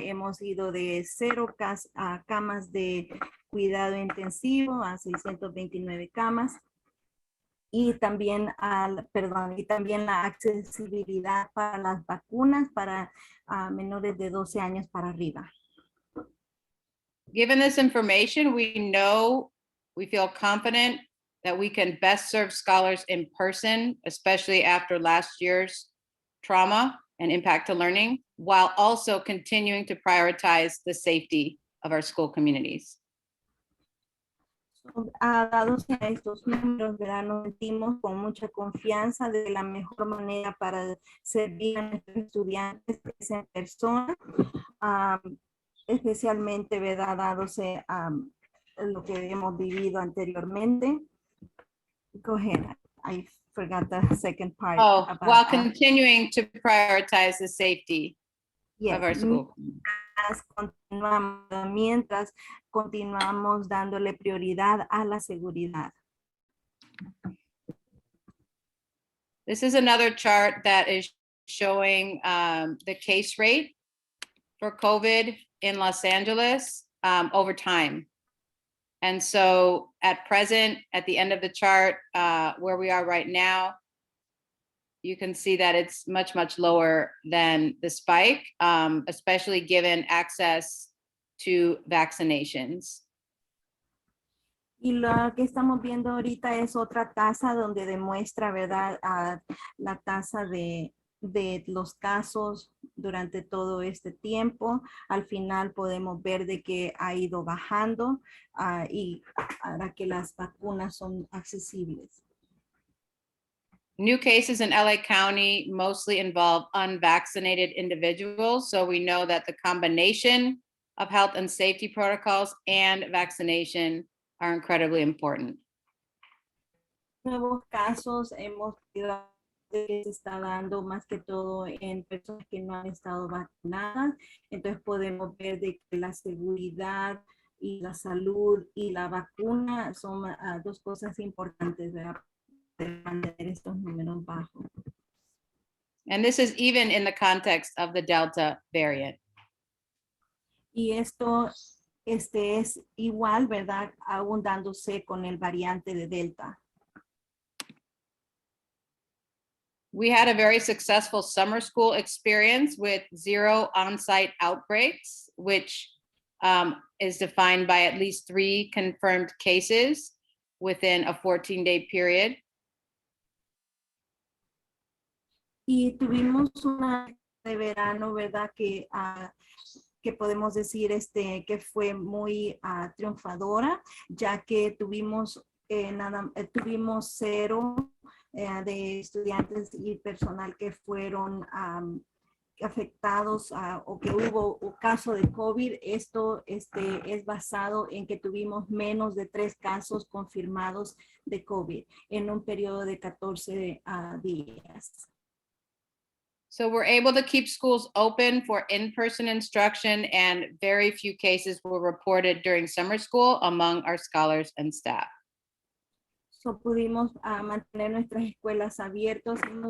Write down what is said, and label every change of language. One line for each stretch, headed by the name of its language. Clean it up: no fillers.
Spanish: Hemos ido de 0 camas de cuidado intensivo a 629 camas. Y también, la accesibilidad para las vacunas para menores de 12 años para arriba.
English: Given this information, we feel confident that we can best serve scholars in person, especially after last year's trauma and impact to learning, while also continuing to prioritize the safety of our school communities.
Spanish: Dados a estos números, ¿verdad? Nos sentimos con mucha confianza de la mejor manera para servir a nuestros estudiantes en persona, especialmente, ¿verdad? Dados lo que hemos vivido anteriormente.
English: Go ahead. I forgot the second part. While continuing to prioritize the safety of our school.
Spanish: Mientras continuamos dándole prioridad a la seguridad.
English: This is another chart that is showing the case rate for COVID in Los Angeles over time. And so at present, at the end of the chart, where we are right now, you can see that it's much, much lower than the spike, especially given access to vaccinations.
Spanish: Y lo que estamos viendo ahorita es otra tasa donde demuestra, ¿verdad? La tasa de los casos durante todo este tiempo. Al final podemos ver de que ha ido bajando y ahora que las vacunas son accesibles.
English: New cases in LA County mostly involve unvaccinated individuals. So we know that the combination of health and safety protocols and vaccination are incredibly important.
Spanish: Nuevos casos hemos visto que se está dando más que todo en personas que no han estado vacunadas. Entonces podemos ver de que la seguridad y la salud y la vacuna son dos cosas importantes, ¿verdad? De mantener estos números bajos.
English: And this is even in the context of the Delta variant.
Spanish: Y esto es igual, ¿verdad? Aún dándose con el variante de Delta.
English: We had a very successful summer school experience with 0 on-site outbreaks, which is defined by at least 3 confirmed cases within a 14-day period.
Spanish: Y tuvimos una de verano, ¿verdad? Que podemos decir que fue muy triunfadora, ya que tuvimos 0 de estudiantes y personal que fueron afectados o que hubo un caso de COVID. Esto es basado en que tuvimos menos de 3 casos confirmados de COVID en un periodo de 14 días.
English: So we're able to keep schools open for in-person instruction, and very few cases were reported during summer school among our scholars and staff.
Spanish: So pudimos mantener nuestras escuelas abiertas.